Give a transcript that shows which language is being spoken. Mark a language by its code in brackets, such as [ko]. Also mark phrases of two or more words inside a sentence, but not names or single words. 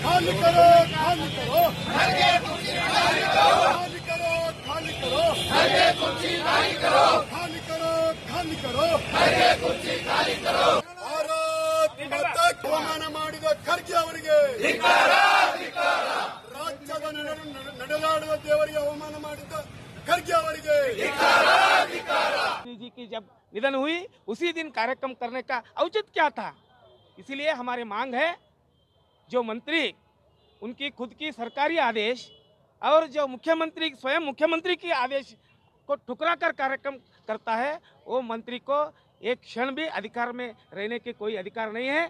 [hi] खाली करो, खाली करो, खाली करो, खाली करो, खाली करो, खाली करो, [kn] भारत ಮಾತಾಕ್ಕೆ ಅವಮಾನ ಮಾಡಿದ ಖರ್ಗೆ ಅವರಿಗೆ ರಾಜ್ಯದ ನಡೆದಾಡುವ ದೇವರಿಗೆ ಅವಮಾನ ಮಾಡಿದ ಖರ್ಗೆ ಅವರಿಗೆ [hi] जी की जब निधन हुई उसी दिन कार्यक्रम करने का औचित्य क्या था। इसीलिए हमारी मांग है जो मंत्री उनकी खुद की सरकारी आदेश और जो मुख्यमंत्री स्वयं मुख्यमंत्री की आदेश को ठुकरा कर कार्यक्रम करता है वो मंत्री को एक क्षण भी अधिकार में रहने के कोई अधिकार नहीं है।